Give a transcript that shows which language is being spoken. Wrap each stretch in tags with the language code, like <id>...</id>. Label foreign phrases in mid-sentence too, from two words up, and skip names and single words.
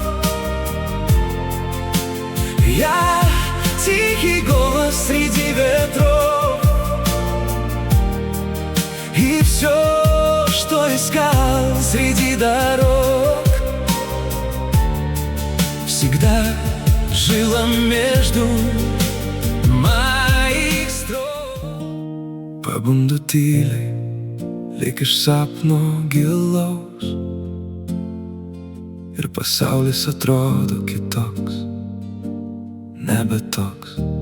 <ru>Я тихий голос среди ветров. И все, что искал среди дорог, всегда жило между</ru> <pl>moich strof.</pl> <lt>Pabundu tyliai, lyg iš sapno gilaus, ir pasaulis atrodo kitoks, nebe toks.</lt>